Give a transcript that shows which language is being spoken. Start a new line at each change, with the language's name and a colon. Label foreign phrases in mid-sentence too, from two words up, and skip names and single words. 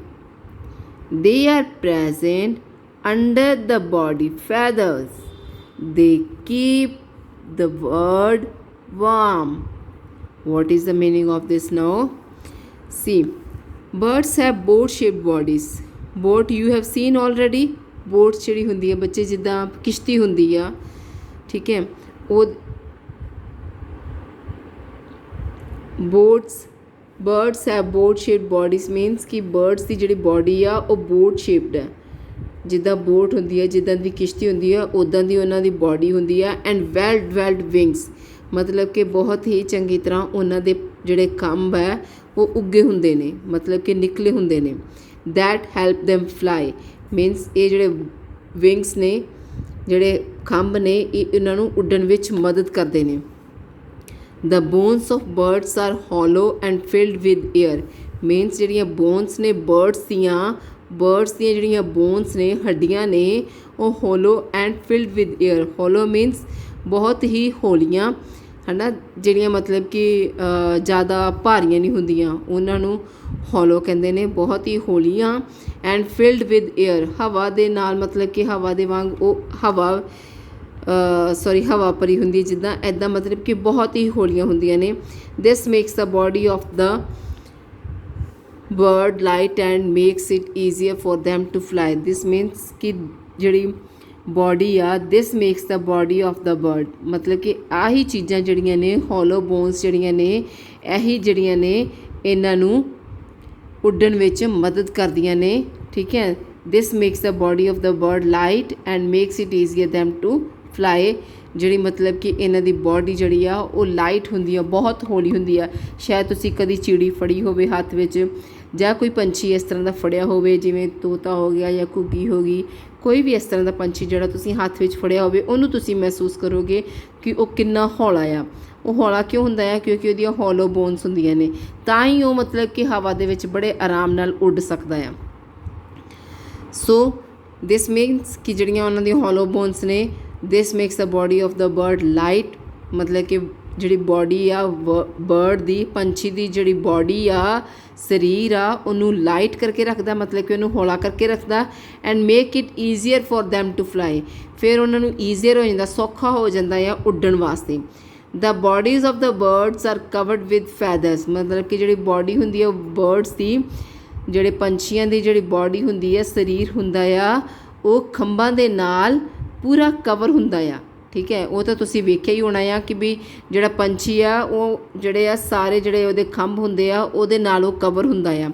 English: They are present under the body feathers. They keep the bird warm. What is the meaning of this now? See, birds have boat-shaped bodies. Boat you have seen already.
Punjabi: Boat ਜਿਹੜੀ ਹੁੰਦੀ ਹੈ ਬੱਚੇ ਜਿੱਦਾਂ ਕਿਸ਼ਤੀ ਹੁੰਦੀ ਆ, ਠੀਕ ਹੈ, ਉਹ
English: birds have boat shaped bodies means
Punjabi: ਕਿ birds ਦੀ ਜਿਹੜੀ body ਆ ਉਹ
English: boat shaped
Punjabi: ਹੈ. ਜਿੱਦਾਂ boat ਹੁੰਦੀ ਹੈ, ਜਿੱਦਾਂ ਦੀ ਕਿਸ਼ਤੀ ਹੁੰਦੀ ਆ, ਉੱਦਾਂ ਦੀ ਉਹਨਾਂ ਦੀ body ਹੁੰਦੀ ਆ.
English: and well developed wings
Punjabi: ਮਤਲਬ ਕਿ ਬਹੁਤ ਹੀ ਚੰਗੀ ਤਰ੍ਹਾਂ ਉਹਨਾਂ ਦੇ ਜਿਹੜੇ ਖੰਭ ਹੈ ਉਹ ਉੱਗੇ ਹੁੰਦੇ ਨੇ, ਮਤਲਬ ਕਿ ਨਿਕਲੇ ਹੁੰਦੇ ਨੇ.
English: that help them fly means
Punjabi: ਇਹ ਜਿਹੜੇ wings ਨੇ, ਜਿਹੜੇ ਖੰਭ ਨੇ, ਇਹ ਇਹਨਾਂ ਨੂੰ ਉੱਡਣ ਵਿੱਚ ਮਦਦ ਕਰਦੇ ਨੇ.
English: The bones of birds are hollow and filled with air means
Punjabi: ਜਿਹੜੀਆਂ bones ਨੇ birds ਦੀਆਂ ਜਿਹੜੀਆਂ bones ਨੇ, ਹੱਡੀਆਂ ਨੇ, ਉਹ
English: hollow and filled with air. hollow means
Punjabi: ਬਹੁਤ ਹੀ ਹੌਲੀਆਂ, ਹੈ ਨਾ, ਜਿਹੜੀਆਂ ਮਤਲਬ ਕਿ ਜ਼ਿਆਦਾ ਭਾਰੀਆਂ ਨਹੀਂ ਹੁੰਦੀਆਂ, ਉਹਨਾਂ ਨੂੰ hollow ਕਹਿੰਦੇ ਨੇ, ਬਹੁਤ ਹੀ ਹੌਲੀਆਂ.
English: and filled with air
Punjabi: ਹਵਾ ਦੇ ਨਾਲ, ਮਤਲਬ ਕਿ ਹਵਾ ਦੇ ਵਾਂਗ ਉਹ ਹਵਾ ਭਰੀ ਹੁੰਦੀ ਜਿੱਦਾਂ, ਇੱਦਾਂ ਮਤਲਬ ਕਿ ਬਹੁਤ ਹੀ ਹੌਲੀਆਂ ਹੁੰਦੀਆਂ ਨੇ.
English: this makes the body of the bird light and makes it easier for them to fly. this means
Punjabi: ਕਿ ਜਿਹੜੀ ਬੋਡੀ ਆ,
English: this makes the body of the bird
Punjabi: ਮਤਲਬ ਕਿ ਆਹੀ ਚੀਜ਼ਾਂ ਜਿਹੜੀਆਂ ਨੇ,
English: hollow bones
Punjabi: ਜਿਹੜੀਆਂ ਨੇ, ਇਹੀ ਜਿਹੜੀਆਂ ਨੇ ਇਹਨਾਂ ਨੂੰ ਉੱਡਣ ਵਿੱਚ ਮਦਦ ਕਰਦੀਆਂ ਨੇ, ਠੀਕ ਹੈ.
English: this makes the body of the bird light and makes it easier them to fly.
Punjabi: ਜਿਹੜੀ ਮਤਲਬ ਕਿ ਇਹਨਾਂ ਦੀ ਬੋਡੀ ਜਿਹੜੀ ਆ ਉਹ ਲਾਈਟ ਹੁੰਦੀ ਆ, ਬਹੁਤ ਹੌਲੀ ਹੁੰਦੀ ਆ. ਸ਼ਾਇਦ ਤੁਸੀਂ ਕਦੀ ਚਿੜੀ ਫੜੀ ਹੋਵੇ ਹੱਥ ਵਿੱਚ, ਜਾਂ ਕੋਈ ਪੰਛੀ ਇਸ ਤਰ੍ਹਾਂ ਦਾ ਫੜਿਆ ਹੋਵੇ, ਜਿਵੇਂ ਤੋਤਾ ਹੋ ਗਿਆ ਜਾਂ ਘੁੱਗੀ ਹੋ ਗਈ, ਕੋਈ ਵੀ ਇਸ ਤਰ੍ਹਾਂ ਦਾ ਪੰਛੀ ਜਿਹੜਾ ਤੁਸੀਂ ਹੱਥ ਵਿੱਚ ਫੜਿਆ ਹੋਵੇ, ਉਹਨੂੰ ਤੁਸੀਂ ਮਹਿਸੂਸ ਕਰੋਗੇ ਕਿ ਉਹ ਕਿੰਨਾ ਹੌਲਾ ਆ. ਉਹ ਹੌਲਾ ਕਿਉਂ ਹੁੰਦਾ ਆ? ਕਿਉਂਕਿ ਉਹਦੀਆਂ
English: hollow bones
Punjabi: ਹੁੰਦੀਆਂ ਨੇ, ਤਾਂ ਹੀ ਉਹ ਮਤਲਬ ਕਿ ਹਵਾ ਦੇ ਵਿੱਚ ਬੜੇ ਆਰਾਮ ਨਾਲ ਉੱਡ ਸਕਦਾ ਆ.
English: so this means
Punjabi: ਕਿ ਜਿਹੜੀਆਂ ਉਹਨਾਂ ਦੀਆਂ
English: hollow bones
Punjabi: ਨੇ,
English: this makes the body of the bird light
Punjabi: ਮਤਲਬ ਕਿ ਜਿਹੜੀ ਬੋਡੀ ਆ ਬਰਡ ਦੀ, ਪੰਛੀ ਦੀ ਜਿਹੜੀ ਬੋਡੀ ਆ, ਸਰੀਰ ਆ, ਉਹਨੂੰ ਲਾਈਟ ਕਰਕੇ ਰੱਖਦਾ, ਮਤਲਬ ਕਿ ਉਹਨੂੰ ਹੌਲਾ ਕਰਕੇ ਰੱਖਦਾ.
English: and make it easier for them to fly
Punjabi: ਫਿਰ ਉਹਨਾਂ ਨੂੰ ਈਜ਼ੀਅਰ ਹੋ ਜਾਂਦਾ, ਸੌਖਾ ਹੋ ਜਾਂਦਾ ਆ ਉੱਡਣ ਵਾਸਤੇ.
English: the bodies of the birds are covered with feathers
Punjabi: ਮਤਲਬ ਕਿ ਜਿਹੜੀ ਬੋਡੀ ਹੁੰਦੀ ਆ ਬਰਡਸ ਦੀ, ਜਿਹੜੇ ਪੰਛੀਆਂ ਦੀ ਜਿਹੜੀ ਬੋਡੀ ਹੁੰਦੀ ਆ, ਸਰੀਰ ਹੁੰਦਾ ਆ, ਉਹ ਖੰਭਾਂ ਦੇ ਨਾਲ ਪੂਰਾ ਕਵਰ ਹੁੰਦਾ ਆ, ਠੀਕ ਹੈ. ਉਹ ਤਾਂ ਤੁਸੀਂ ਵੇਖਿਆ ਹੀ ਹੋਣਾ ਆ ਕਿ ਵੀ ਜਿਹੜਾ ਪੰਛੀ ਆ ਉਹ ਜਿਹੜੇ ਆ ਸਾਰੇ ਜਿਹੜੇ ਉਹਦੇ ਖੰਭ ਹੁੰਦੇ ਆ ਉਹਦੇ ਨਾਲ ਉਹ ਕਵਰ ਹੁੰਦਾ ਆ.